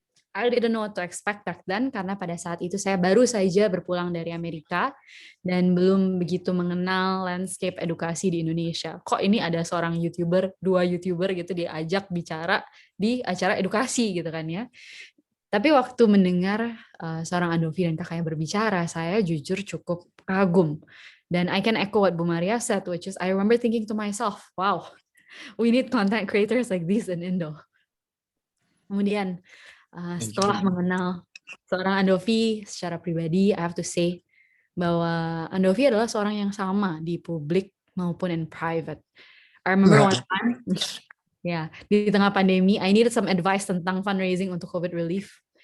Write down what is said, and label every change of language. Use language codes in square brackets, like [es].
[en] I didn't know what to expect back then, [id] karena pada saat itu saya baru saja berpulang dari Amerika dan belum begitu mengenal landscape edukasi di Indonesia. Kok ini ada seorang YouTuber, 2 YouTuber gitu diajak bicara di acara edukasi gitu kan ya. Tapi waktu mendengar seorang Andovi dan kakaknya berbicara, saya jujur cukup kagum. [en] Dan I can echo what Bu Maria said, which is I remember thinking to myself, wow, we need content creators like this in Indo. [id] Kemudian setelah mengenal seorang Andovi secara pribadi, [en] I have to say [id] bahwa Andovi adalah seorang yang sama di publik maupun [en] in private. I remember one time, [id] di tengah pandemi, [en] I needed some advice tentang fundraising untuk COVID relief.